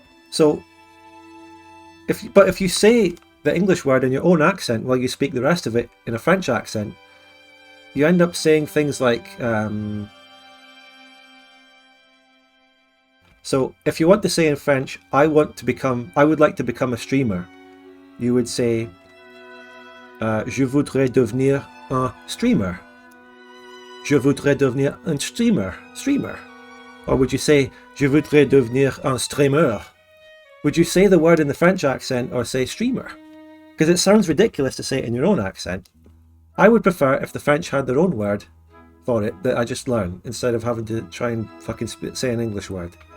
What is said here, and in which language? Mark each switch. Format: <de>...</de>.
<en>So, if you say the English word in your own accent while you speak the rest of it in a French accent, you end up saying things like... So, if you want to say in French, I would like to become a streamer, you would say...</en> <fr>je voudrais devenir un streamer. Je voudrais devenir un streamer.</fr> <en>Or would you say,</en> <fr>je voudrais devenir un streamer?</fr> <en>Would you say the word in the French accent or say streamer? Because it sounds ridiculous to say it in your own accent. I would prefer if the French had their own word for it that I just learn, instead of having to try and fucking say an English word.</en>